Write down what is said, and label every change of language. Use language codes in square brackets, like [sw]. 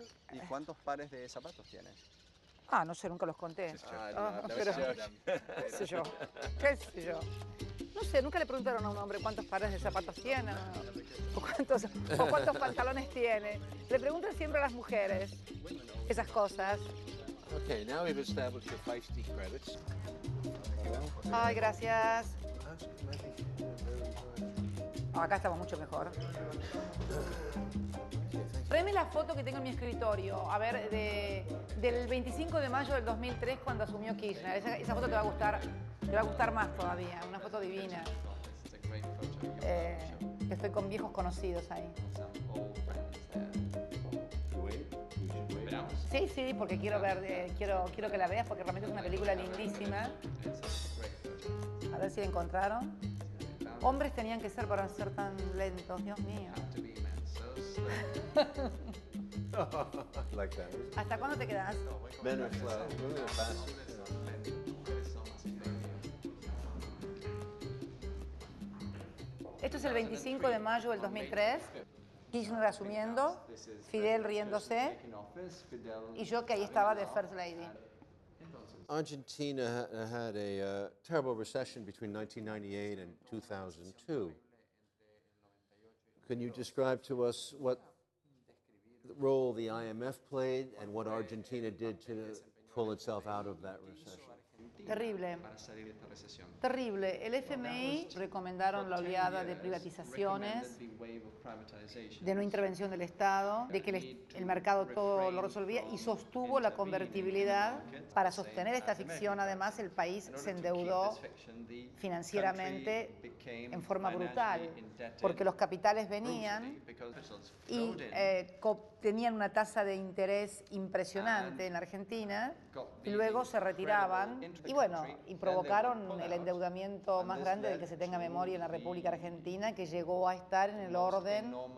[es] ¿Y cuántos pares de zapatos tienes? Ah, no sé, nunca los conté. Pero, qué sé yo, qué sé yo. No sé, nunca le preguntaron a un hombre cuántos pares de zapatos tiene o cuántos pantalones tiene. Le preguntan siempre a las mujeres esas cosas. [en] Okay, now we've established the feisty credits. [es] Ay, gracias. Acá estamos mucho mejor. Tráeme la foto que tengo en mi escritorio, a ver, del 25 de mayo del 2003 cuando asumió Kirchner. Esa foto te va a gustar más todavía, una foto divina. Estoy con viejos conocidos ahí. Sí, sí, porque quiero ver, quiero que la veas porque realmente es una película lindísima. A ver si la encontraron. Hombres tenían que ser para ser tan lentos, Dios mío. ¿Hasta cuándo te quedas? Esto es el 25 de mayo del 2003. Kirchner asumiendo, Fidel riéndose y yo que ahí estaba de First Lady. [en] Argentina had a terrible recession between 1998 and 2002. Can you describe to us what role the IMF played and what Argentina did to pull itself out of that recession? Terrible. [es] para salir de esta recesión. Terrible. El FMI recomendaron la oleada de privatizaciones, de no intervención del Estado, de que el mercado todo lo resolvía y sostuvo la convertibilidad. Para sostener esta ficción, además, el país se endeudó financieramente en forma brutal, porque los capitales venían y tenían una tasa de interés impresionante en Argentina y luego se retiraban y bueno, y provocaron el endeudamiento más grande del que se tenga memoria en la República Argentina, que llegó a estar en el orden